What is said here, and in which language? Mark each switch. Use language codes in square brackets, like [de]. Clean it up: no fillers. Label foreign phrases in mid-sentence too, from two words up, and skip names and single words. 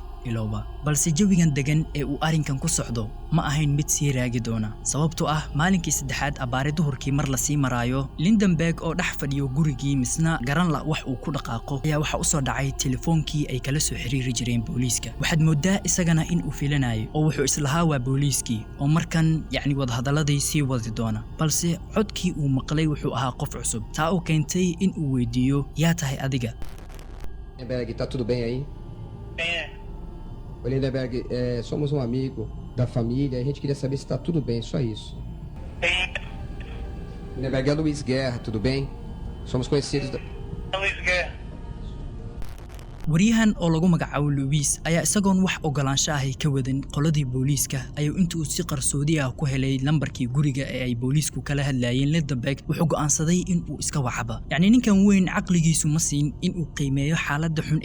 [so] ilooba balse jawigan degan ee uu arinkan ku socdo ma ahayn mid sii raagi doona sababtoo ah maalinkii saddexaad abaare duhurkii mar la sii maraayo Lindenberg oo dhex fadhiyo gurigii misna garan la wax uu ku dhaqaaqo ayaa waxa u soo dhacay telefoonkii ay kala soo xiriiri jireen booliiska waxaad moodaa isagana in uu filanayo oo wuxuu islahaa waa booliiskii oo markan yacni wadahadaladii sii wadi doona balse codkii uu maqlay wuxuu ahaa qof cusub taa oo keentay in uu weydiiyo yaa tahay adiga [pt] Lindenberg, tá tudo bem aí? Oi, Lindenberg, somos um amigo da família, a gente queria saber se tá tudo bem, só isso. Lindenberg, é Luiz Guerra, tudo bem? Somos conhecidos da... Luiz Guerra. [so] wariyahan oo lagu magacaabo Luis ayaa isagoon wax ogolaansho ah ka wadan qoladii booliiska ayuu intuu si qarsoodi ah ku helay lambarkii guriga ee ay booliisku kala hadlayeen Lindenberg wuxuu go'aansaday in uu iska wacaba yacni ninkan weyn caqligiisu ma siin in uu qiimeeyo xaaladda xun ee